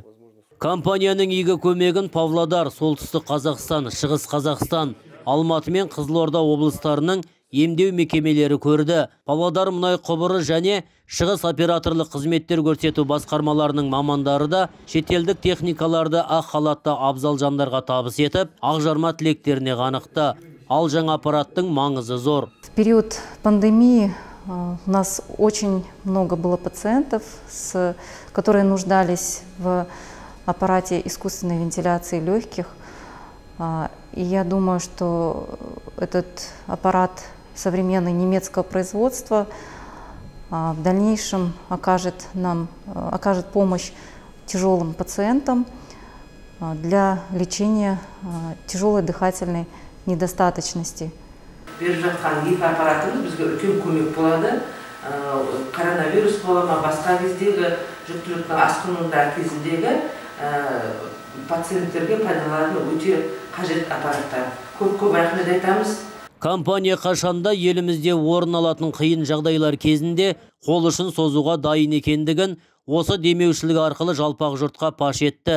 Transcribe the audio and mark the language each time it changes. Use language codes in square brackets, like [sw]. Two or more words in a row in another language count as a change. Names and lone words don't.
[kk] Компанияның игі көмегін Павлодар, Солтүстік Қазақстан, Шығыс Қазақстан, Алматы мен Қызылорда облыстарының емдеу мекемелері көрді. Павлодар мұнай құбыры және шығыс операторлық қызметтер көрсету басқармаларының мамандары да шетелдік техникаларды ақ халатты абзал жандарға табыс етіп, ақжарма тілектеріне қанықты. Ал жаңа аппараттың маңызы зор. [ru] В период пандемии у нас очень много было пациентов, которые нуждались в аппарате искусственной вентиляции легких. И я думаю, что этот аппарат современный немецкого производства в дальнейшем окажет помощь тяжелым пациентам для лечения тяжелой дыхательной недостаточности. [kk] Беріп жатқан екі аппаратымыз бізге үлкен көмек болады. Коронавирус болама басқа кездегі жүктіліктің асқынуында кезіндегі пациенттерге пайдаланатын өте қажет аппараттар. Көп рахмет айтамыз. Компания қашанда елімізде орын алатын қиын жағдайлар кезінде қол ұшын созуға дайын екендігін осы демеушілік арқылы жалпақ жұртқа паш етті.